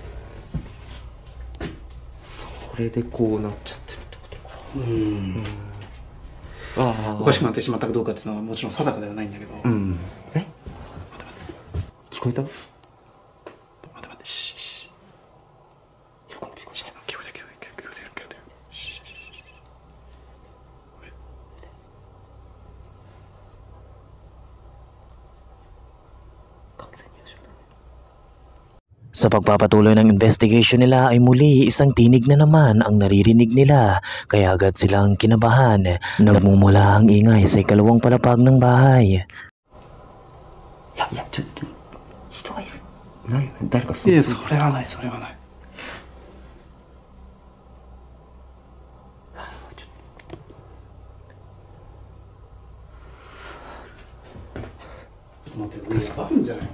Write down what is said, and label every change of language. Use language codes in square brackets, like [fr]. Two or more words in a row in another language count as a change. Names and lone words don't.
[ja] それでこうなっちゃってるってことか。ああ。おかしくなってしまったかどうかっていうのはもちろん定かではないんだけど。え？聞こえた？待って、シーシー。聞こえた。シーシー。 [tl] Sa pagpapatuloy ng investigation nila ay muli isang tinig na naman ang naririnig nila kaya agad silang kinabahan. Nagmumula ang ingay sa ikalawang palapag ng bahay. [ja] いや、ちょっと、人がいる。誰かいや、それはない。ちょっと待って、やばいんじゃない？